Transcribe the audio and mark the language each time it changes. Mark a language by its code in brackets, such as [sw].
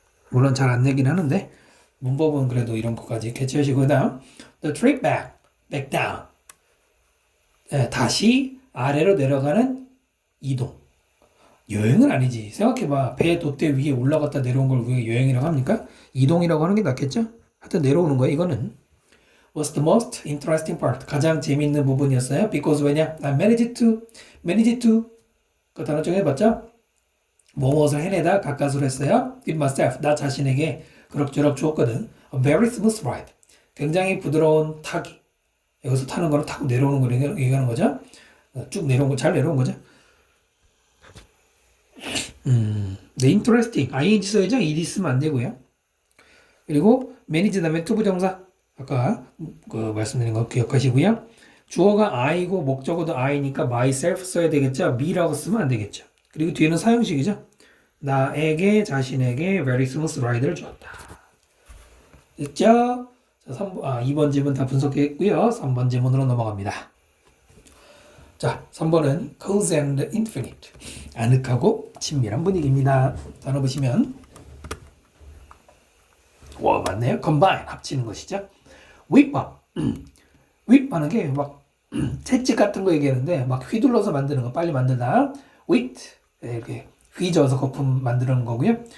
[ko] 물론 잘 안 내긴 하는데 문법은 그래도 이런 것까지 캐치하시고 그 다음 [en] the trip back down. [ko] 다시 아래로 내려가는 이동. 여행은 아니지. 생각해봐. 배 돛대 위에 올라갔다 내려온 걸 우리가 여행이라고 합니까? 이동이라고 하는 게 낫겠죠? 하여튼 내려오는 거야. 이거는 [en] was the most interesting part. [ko] 가장 재미있는 부분이었어요. Because 왜냐? [en] I managed to [ko] 그 단어 좀 해봤죠? 무엇을 해내다 가까스로 했어요. [en] Did myself. [ko] 나 자신에게 그럭저럭 주었거든. [en] A very smooth ride. [ko] 굉장히 부드러운 타기. 여기서 타는 거는 타고 내려오는 거 얘기하는 거죠. 쭉 내려온 거, 잘 내려온 거죠. 네, interesting. ing 써야죠. ed 쓰면 안 되고요. 그리고 manage 다음에 to 부정사. 아까 그 말씀드린 거 기억하시고요. 주어가 I고 목적어도 I니까 myself 써야 되겠죠. me라고 쓰면 안 되겠죠. 그리고 뒤에는 사용식이죠. 나에게 자신에게 [en] very smooth ride [ko] 를 주었다. 됐죠? 자, 2번 질문 다 분석했고요. 3번 질문으로 넘어갑니다. 자, 3번은 [en] cozy and infinite. [ko] 아늑하고 친밀한 분위기입니다. 단어 보시면 와, 맞네요. combine, 합치는 것이죠. [en] whip up. [ko] whip 하는 게 막 채찍 같은 거 얘기하는데 막 휘둘러서 만드는 거, 빨리 만들다. whipped, 이렇게 휘저어서 거품 만드는 거고요.